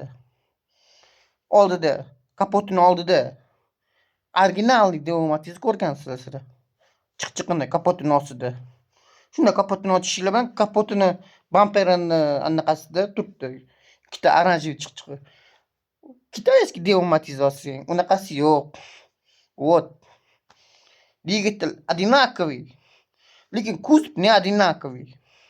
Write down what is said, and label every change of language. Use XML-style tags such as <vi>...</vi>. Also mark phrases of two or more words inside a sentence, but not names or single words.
<uz>Oldida, kapotini oldida originalniy Deumatiz ko'rgansizlar. Chiqchiqini kapotini ostida. Shunda kapotini ochishinglar bilan kapotini bamperini anaqasida turibdi. Ikkita oranjiy chiqchiqi. Kitoyskiy Deumatiz olsang, unaqasi yo'q.</uz> <ru>Вот. Двигатель одинаковый, lekin kuzov не одинаковый.</ru>